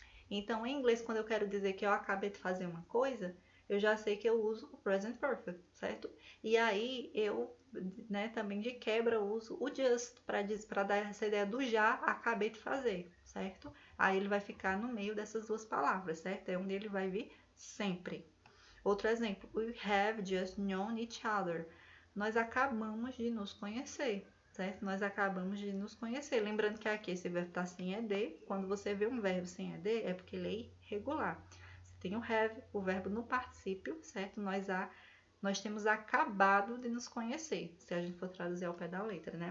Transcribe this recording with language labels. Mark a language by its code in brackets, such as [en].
[pt] Então, em inglês, quando eu quero dizer que eu acabei de fazer uma coisa, eu já sei que eu uso o present perfect, certo? E aí, eu, né, também de quebra, uso o just para dar essa ideia do já acabei de fazer, certo? Aí ele vai ficar no meio dessas duas palavras, certo? É onde ele vai vir sempre. Outro exemplo, [en] we have just known each other. [pt] Nós acabamos de nos conhecer, certo? Nós acabamos de nos conhecer. Lembrando que aqui esse verbo está sem ed. Quando você vê um verbo sem ed, é porque ele é irregular. Você tem o have, o verbo no particípio, certo? Nós temos acabado de nos conhecer, se a gente for traduzir ao pé da letra, né?